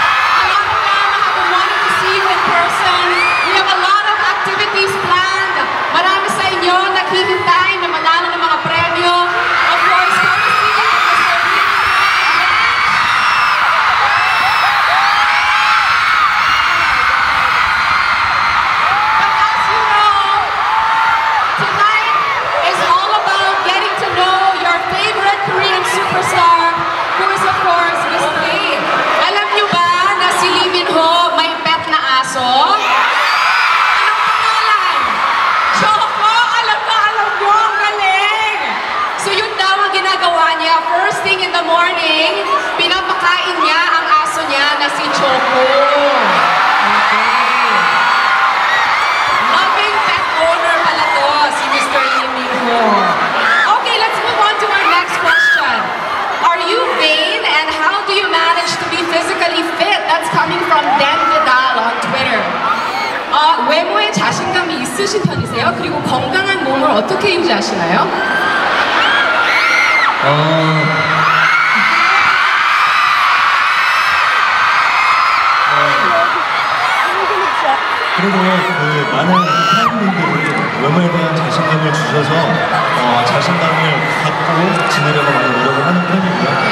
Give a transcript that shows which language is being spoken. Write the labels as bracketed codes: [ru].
[en] A lot of them have been wanting to see you in person. We have a lot of activities planned. [tl] Marami sa inyo naghihintay na manalo ng mga premyo. [en] Of course, courtesy of Mr. But as you know, tonight is all about getting to know your favorite Korean superstar, who is of course Miss Lee. [tl] Alam niyo ba na si Lee Min-ho may pet na aso? Anong pangalan? Choco! Alam ko, ang galing! So yun daw ang ginagawa niya. [en] First thing in the morning, [tl] pinapakain niya ang aso niya na si Choco. Okay. [en] Loving pet owner [tl] pala to, [en] si Mr. Lee Min-ho. Okay, let's move on to our next question. Are you vain and how do you manage to be physically fit? That's coming from Dan Vidal on Twitter. [ko] 외모에 자신감이 있으신 편이세요? 그리고 건강한 몸을 어떻게 유지하시나요? 그래도 그 많은 팬분들이 외모에 대한 자신감을 주셔서 자신감을 갖고 지내려고 많이 노력을 하는 편이고요.